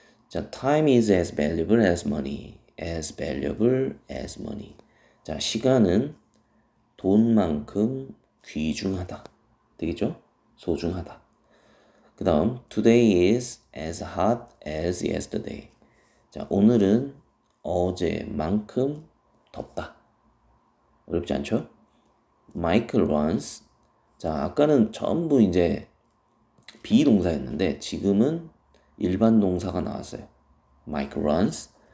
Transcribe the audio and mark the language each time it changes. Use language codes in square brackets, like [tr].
[en] 자, time is as valuable as money. as valuable as money. [ko] 자, 시간은 돈만큼 귀중하다. 되겠죠? 소중하다. 그 다음, [en] today is as hot as yesterday. [ko] 자, 오늘은 어제만큼 덥다. 어렵지 않죠? [en] Michael runs. [ko] 자, 아까는 전부 이제 비동사였는데 지금은 일반 동사가 나왔어요. [en] Michael runs.